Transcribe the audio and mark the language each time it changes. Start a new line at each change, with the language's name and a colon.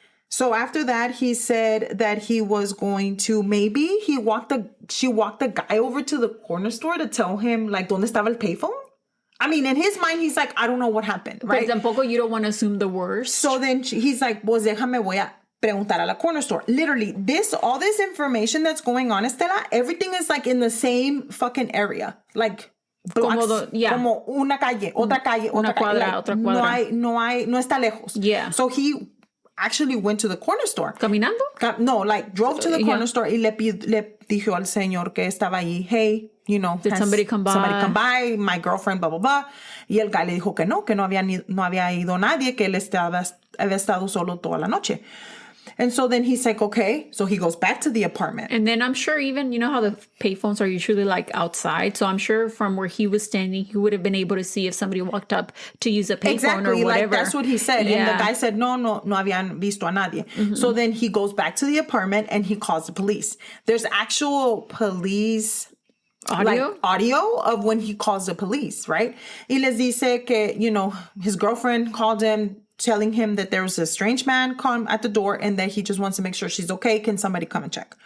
English: So after that, he said that he was going to, she walked the guy over to the corner store to tell him, like,
Spanish: ¿dónde estaba el payphone?
English: I mean, in his mind, he's like, I don't know what happened, right? But tampoco you don't want to assume the worst. So then he's like,
Spanish: pues déjame, voy a preguntar a la corner store.
English: Literally, all this information that's going on, Estela, everything is like in the same fucking area. Like, blocks,
Spanish: como una calle, otra calle, una cuadra,
English: like,
Spanish: otra cuadra. No está lejos.
English: Yeah. So he actually went to the corner store.
Spanish: ¿Caminando?
English: No, like drove to the corner store
Spanish: y le dijo al señor que estaba allí,
English: hey, you know, did somebody come by? Somebody come by, my girlfriend, blah, blah, blah.
Spanish: Y el guy le dijo que no había ido nadie, que él había estado solo toda la noche.
English: And so then he's like, okay. So he goes back to the apartment. And then I'm sure even, you know how the payphones are usually like outside. So I'm sure from where he was standing, he would have been able to see if somebody walked up to use a payphone or whatever. Like that's what he said. Yeah. And the guy said,
Spanish: no habían visto a nadie.
English: Mm-hmm. So then he goes back to the apartment and he calls the police. There's actual police audio of when he calls the police, right?
Spanish: Y les dice que,
English: you know, his girlfriend called him, telling him that there was a strange man come at the door and that he just wants to make sure she's okay. Can somebody come and check?